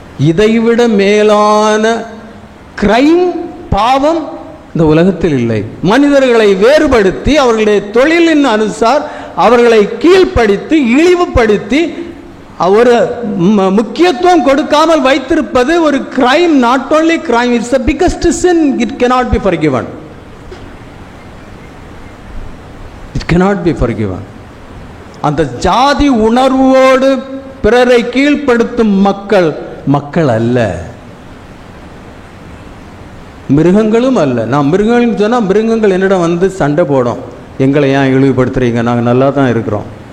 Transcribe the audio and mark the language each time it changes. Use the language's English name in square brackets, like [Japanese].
[Tamil] இதைவிட மேலான கிரைம், பாவம் இந்த உலகத்தில் இல்லை. மனிதர்களை வேறுபடுத்தி அவர்களுடைய தொழிலின் அனுசார் அவர்களை கீழ்ப்படுத்தி இழிவுபடுத்தி ஒரு முக்கியத்துவம் கொடுக்காமல் வைத்திருப்பது ஒரு crime. [English] Not only crime, it's the biggest sin. It cannot be forgiven. It cannot be forgiven. [Tamil] அந்த ஜாதி உணர்வோடு பிறரை கீழ்ப்படுத்தும் மக்கள் அல்ல, மிருகங்களும் அல்ல. நான் மிருகங்கள் சொன்னால் மிருகங்கள் என்னிடம் வந்து சண்டை போடும், எங்களை ஏன் இழிவுபடுத்துறீங்க, நாங்கள் நல்லா தான் இருக்கிறோம்.